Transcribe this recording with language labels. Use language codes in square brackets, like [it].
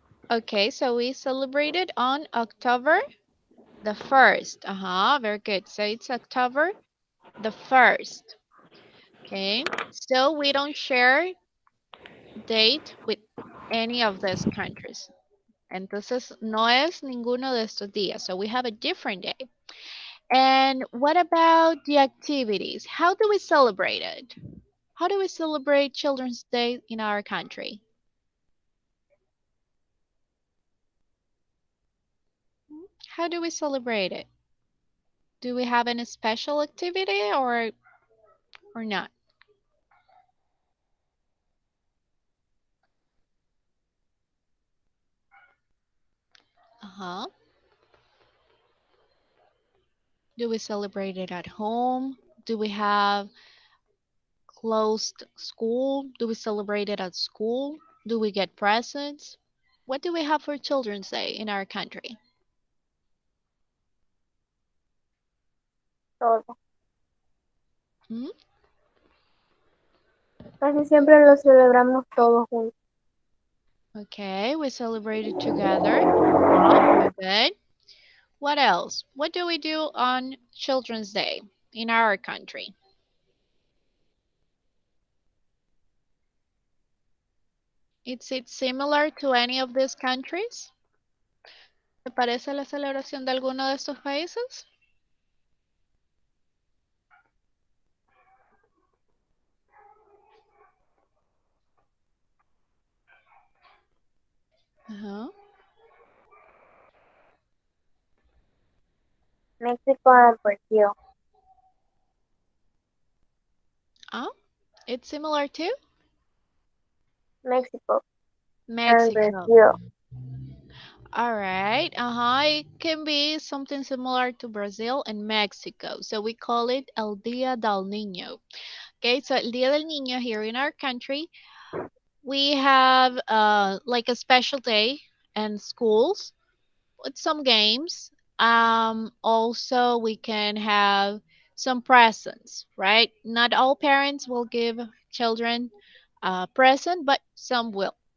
[en] Okay, so we celebrate it on October the 1st. Very good. So it's October the 1st. Okay, so we don't share date with any of these countries. [es] Entonces, no es ninguno de estos días. [en] So we have a different day. And what about the activities? How do we celebrate it? How do we celebrate Children's Day in our country? How do we celebrate it? Do we have any special activity or not? Do we celebrate it at home? Do we have closed school? Do we celebrate it at school? Do we get presents? What do we have for Children's Day in our country? [es] Todo. Hmm? Casi siempre lo celebramos todos juntos. [en] Okay, we celebrate it together. Very good. What else? What do we do on Children's Day in our country? Is it similar to any of these countries? [es] ¿Te parece la celebración de alguno de estos países? [en] México and Brazil. It's similar to Mexico and Mexico. Brazil. All right. It can be something similar to Brazil and Mexico. So we call it El Día del Niño. Okay, so El Día del Niño here in our country, we have like a special day in schools with some games. Also, we can have some presents, right? Not all parents will give children a present, but some will.